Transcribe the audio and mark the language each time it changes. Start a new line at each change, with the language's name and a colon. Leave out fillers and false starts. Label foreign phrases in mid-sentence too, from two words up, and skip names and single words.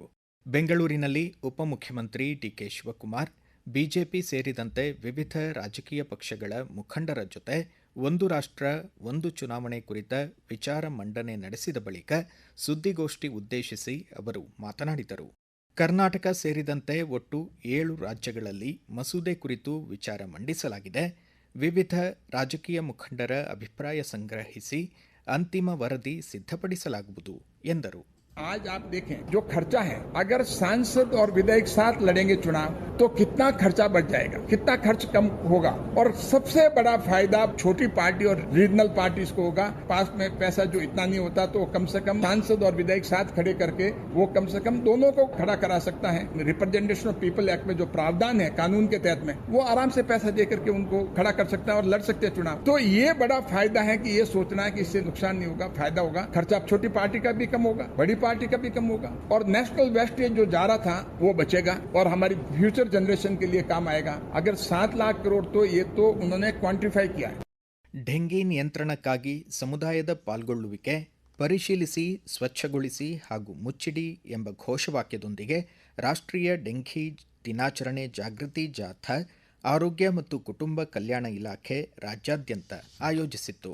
Kannada: ಬೆಂಗಳೂರಿನಲ್ಲಿ ಉಪಮುಖ್ಯಮಂತ್ರಿ ಡಿಕೆ ಶಿವಕುಮಾರ್, ಬಿಜೆಪಿ ಸೇರಿದಂತೆ ವಿವಿಧ ರಾಜಕೀಯ ಪಕ್ಷಗಳ ಮುಖಂಡರ ಜೊತೆ ಒಂದು ರಾಷ್ಟ್ರ ಒಂದು ಚುನಾವಣೆ ಕುರಿತ ವಿಚಾರ ಮಂಡನೆ ನಡೆಸಿದ ಬಳಿಕ ಸುದ್ದಿಗೋಷ್ಠಿ ಉದ್ದೇಶಿಸಿ ಅವರು ಮಾತನಾಡಿದರು. ಕರ್ನಾಟಕ ಸೇರಿದಂತೆ ಒಟ್ಟು 7 ರಾಜ್ಯಗಳಲ್ಲಿ ಮಸೂದೆ ಕುರಿತು ವಿಚಾರ ಮಂಡಿಸಲಾಗಿದೆ. ವಿವಿಧ ರಾಜಕೀಯ ಮುಖಂಡರ ಅಭಿಪ್ರಾಯ ಸಂಗ್ರಹಿಸಿ ಅಂತಿಮ ವರದಿ ಸಿದ್ಧಪಡಿಸಲಾಗುವುದು ಎಂದರು.
Hindi: आज आप देखें जो खर्चा है, अगर सांसद और विधायक साथ लड़ेंगे चुनाव तो कितना खर्चा बढ़ जाएगा, कितना खर्च कम होगा. और सबसे बड़ा फायदा छोटी पार्टी और
English: regional parties
Hindi: को होगा. पास में पैसा जो इतना नहीं होता तो कम से कम सांसद और विधायक साथ खड़े करके वो कम से कम दोनों को खड़ा करा सकता है. रिप्रेजेंटेशन ऑफ पीपल एक्ट में जो प्रावधान है कानून के तहत में, वो आराम से पैसा दे करके उनको खड़ा कर सकता है और लड़ सकते हैं चुनाव. तो ये बड़ा फायदा है कि ये सोचना है कि इससे नुकसान नहीं होगा, फायदा होगा. खर्चा छोटी पार्टी का भी कम होगा, बड़ी पार्टी का भी कम होगा, और
English: national wastage
Hindi: जो जा रहा था वो बचेगा और हमारी
English: future generation
Hindi: के लिए काम आएगा. अगर 7 लाख करोड़ तो ये तो उन्होंने क्वांटिफाई किया है.
Kannada: ಡೆಂಗಿ ನಿಯಂತ್ರಣಕ್ಕಾಗಿ ಸಮುದಾಯದ ಪಾಲ್ಗೊಳ್ಳುವಿಕೆ, ಪರಿಶೀಲಿಸಿ, ಸ್ವಚ್ಛಗೊಳಿಸಿ ಹಾಗೂ ಮುಚ್ಚಿಡಿ ಎಂಬ ಘೋಷವಾಕ್ಯದೊಂದಿಗೆ ರಾಷ್ಟ್ರೀಯ ಡೆಂಘಿ ದಿನಾಚರಣೆ ಜಾಗೃತಿ ಜಾಥಾ ಆರೋಗ್ಯ ಮತ್ತು ಕುಟುಂಬ ಕಲ್ಯಾಣ ಇಲಾಖೆ ರಾಜ್ಯಾದ್ಯಂತ ಆಯೋಜಿಸಿತ್ತು.